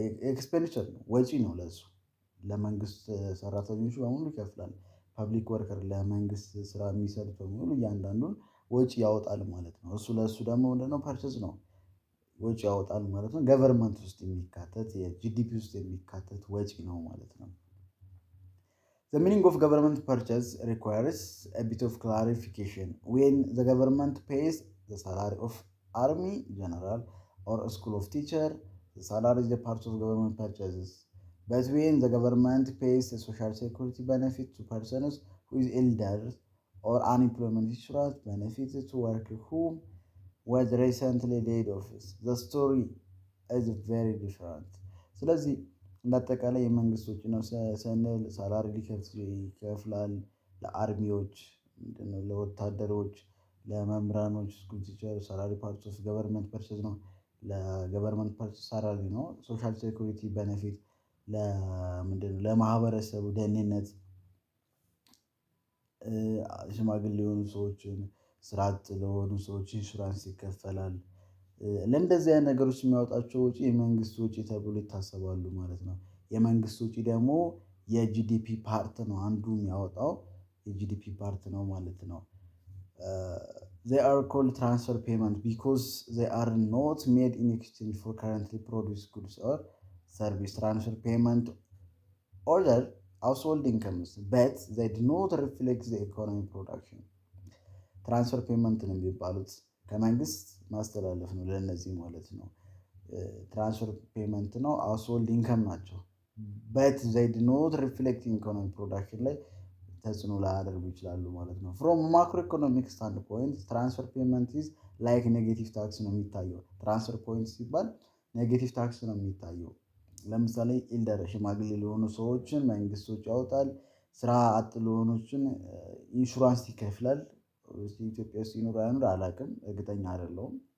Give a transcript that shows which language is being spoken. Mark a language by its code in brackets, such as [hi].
[am] ኤክስፔንዲቸር ነው፣ ወጪ ነው ለሱ ለመንግስት ሰራተኞቹ በሙሉ ይከፍላል። ፐብሊክ ወርከር ለመንግስት ስራ የሚሰሩት በሙሉ እያንዳንዱን ወጪ ያወጣል ማለት ነው። እሱ ለእሱ ደግሞ ምንድነው ፐርቼዝ ነው፣ ወጪ ያወጣል ማለት ነው። ገቨርንመንት ውስጥ የሚካተት የጂዲፒ ውስጥ የሚካተት ወጪ ነው ማለት ነው። [en] The meaning of government purchase requires a bit of clarification. When the government pays the salary of army general or a school of teacher, the salary is a part of government purchases. But when the government pays a social security benefit to persons who is elder or unemployment insurance benefit to workers who was recently laid off, the story is very different. [am] ስለዚህ እንዳጠቃላይ የመንግስት ወጪ ነው ስንል ሳላሪ ይከፍላል ለአርሚዎች፣ ለወታደሮች፣ ለመምህራኖች፣ [en] ስኩል ቲቸር ሳላሪ ፓርት ኦፍ ገቨርንመንት ፐርቼዝ [am] ነው። ለገቨርንመንት ፐርቼዝ ሳላሪ ነው። ሶሻል ሴኩሪቲ ቤኔፊት ለምንድነው ለማህበረሰቡ ደህንነት፣ ሽማግሌ የሆኑ ሰዎችን፣ ስራ አጥ ለሆኑ ሰዎች ኢንሹራንስ ይከፈላል። ለእንደዚህ አይነት ነገሮች የሚያወጣቸው ወጪ የመንግስት ወጪ ተብሎ ይታሰባሉ ማለት ነው። የመንግስት ወጪ ደግሞ የጂዲፒ ፓርት ነው፣ አንዱ የሚያወጣው የጂዲፒ ፓርት ነው ማለት ነው። [en] they are called transfer payment because they are not made in exchange for currently produced goods or service. Transfer payment order household incomes but they do not reflect the economic production. [am] ትራንስፈር ፔመንት ነው የሚባሉት፣ ከመንግስት ማስተላለፍ ነው ለእነዚህ ማለት ነው። ትራንስፈር ፔመንት ነው፣ ሃውስሆልድ ኢንከም ናቸው። [en] በት ዘይ ዱ ኖት ሪፍሌክት ኢኮኖሚ ፕሮዳክሽን [am] ላይ ተጽዕኖ ላያደርጉ ይችላሉ ማለት ነው። [en] ፍሮም ማክሮ ኢኮኖሚክ ስታንድ ፖይንት ትራንስፈር ፔመንት ኢዝ ላይክ ኔጌቲቭ ታክስ [am] ነው የሚታየው። ትራንስፈር ፖይንት ሲባል ኔጌቲቭ ታክስ ነው የሚታየው። ለምሳሌ ኢልደር ሽማግሌ ለሆኑ ሰዎችን መንግስቶች ያወጣል። ስራ አጥ ለሆኖችን ኢንሹራንስ ይከፍላል። ኢትዮጵያ ውስጥ ይኖር አይኖር አላውቅም፣ እርግጠኛ አይደለሁም።